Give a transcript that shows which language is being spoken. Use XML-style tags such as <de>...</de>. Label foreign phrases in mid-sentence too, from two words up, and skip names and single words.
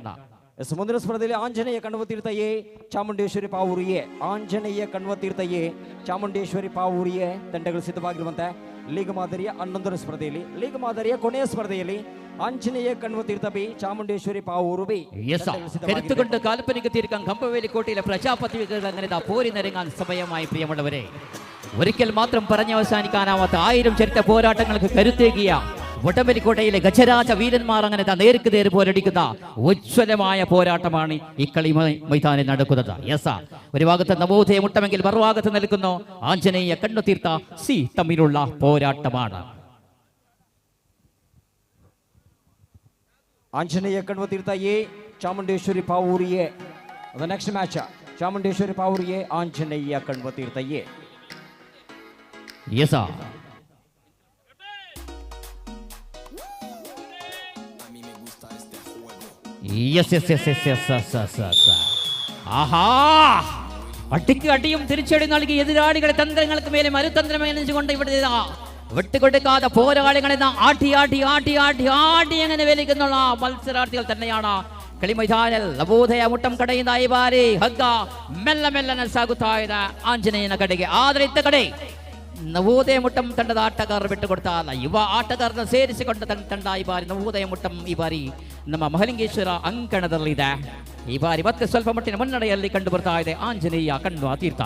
<kn>ಮುಂದಿನ ಸ್ಪರ್ಧೆಯಲ್ಲಿ ಆಂಜನೇಯ ಕಣ್ವತೀರ್ಥ ಎ, ಚಾಮುಂಡೇಶ್ವರಿ ಪಾವೂರು ಎ. ಆಂಜನೇಯ ಕಣ್ವತೀರ್ಥ ಎ, ಚಾಮುಂಡೇಶ್ವರಿ ಪಾವೂರು ಎ ತಂಡಗಳು ಸಿದ್ಧವಾಗಿರುವಂತೆ ಲೀಗ್ ಮಾದರಿಯ 11ನೇ ಸ್ಪರ್ಧೆಯಲ್ಲಿ, ಲೀಗ್ ಮಾದರಿಯ ಕೊನೆಯ ಸ್ಪರ್ಧೆಯಲ್ಲಿ ಆಂಜನೇಯ ಕಣ್ವತೀರ್ಥ ಬಿ, ಚಾಮುಂಡೇಶ್ವರಿ ಪಾವೂರು ಬಿ.</kn> <ml>കരുത്തുകൊണ്ട് കാൽപ്പനിക തീർക്കാൻ കമ്പവേലി കോട്ടയിലെ പ്രജാപതി അങ്ങനെ പോരിനിറങ്ങാൻ സമയമായി പ്രിയമുള്ളവരെ. ഒരിക്കൽ മാത്രം പറഞ്ഞവസാനിക്കാനാവാത്ത 1000 ചരിത്ര പോരാട്ടങ്ങൾക്ക് കരുത്തേകിയ വടംവലിക്കോട്ടയിലെ ഗജരാജ വീരന്മാർ അങ്ങനെ നേർക്ക് നേര് പോരടിക്കുന്ന ഉജ്ജ്വലമായ പോരാട്ടമാണ് ഈ കളി മൈതാനിൽ നടക്കുന്നത്. യെസ്, ഒരു ഭാഗത്ത് നവോദയ മുട്ടമെങ്കിൽ മറുഭാഗത്ത് നിൽക്കുന്നു ആഞ്ജനേയ കണ്ണുതീർത്ത സി തമ്മിലുള്ള പോരാട്ടമാണ്.</ml> <kn>ಆಂಜನೇಯ ಕಣ್ವತೀರ್ಥ ಎ, ಚಾಮುಂಡೇಶ್ವರಿ ಪಾವೂರು ಎ.</kn> <en>the next match ಚಾಮುಂಡೇಶ್ವರಿ ಪಾವೂರು ಎ, ಆಂಜನೇಯ ಕಣ್ವತೀರ್ಥ ಎ.</en> <ml>യെസ് ആഹാ, അടിക്ക് അടിയും തിരിച്ചടി നൽകി എതിരാളികളെ തന്ത്രങ്ങൾക്ക് മേലെ മരുതന്ത്രം എണിച്ചുകൊണ്ട് ഇവിടെ വിട്ടുകൊടുക്കാതെ പോരാളികളെ ആട്ടി ആട്ടി ആട്ടി ആട്ടി ആട്ടി എങ്ങനെ വലിക്കുന്നുള്ള മത്സരാർത്ഥികൾ തന്നെയാണ് കളി മൈതാനിൽ.</ml> <kn>ನವೋದಯ ಮುಟ್ಟಂ ಕಡೆಯಿಂದ ಈ ಬಾರಿ ಹಗ್ಗ ಮೆಲ್ಲ ಮೆಲ್ಲನೆ ಸಾಗುತ್ತಾ ಇದೆ ಆಂಜನೇಯನ ಕಡೆಗೆ. ಆದರೆ ಇತ್ತ ಕಡೆ ನವೋದಯ ಮುಟ್ಟಂ ತಂಡದ ಆಟಗಾರರು ಬಿಟ್ಟುಕೊಡ್ತಾ ಇಲ್ಲ. ಯುವ ಆಟಗಾರರನ್ನು ಸೇರಿಸಿಕೊಂಡ ತಂಡ ಈ ಬಾರಿ ನವೋದಯ ಮುಟ್ಟಂ ಈ ಬಾರಿ ನಮ್ಮ ಮಹಲಿಂಗೇಶ್ವರ ಅಂಕಣದಲ್ಲಿದೆ. ಈ ಬಾರಿ ಮತ್ತೆ ಸ್ವಲ್ಪ ಮಟ್ಟಿನ ಮುನ್ನಡೆಯಲ್ಲಿ ಕಂಡು ಬರ್ತಾ ಇದೆ ಆಂಜನೇಯ ಕಣ್ವತೀರ್ಥ.</kn>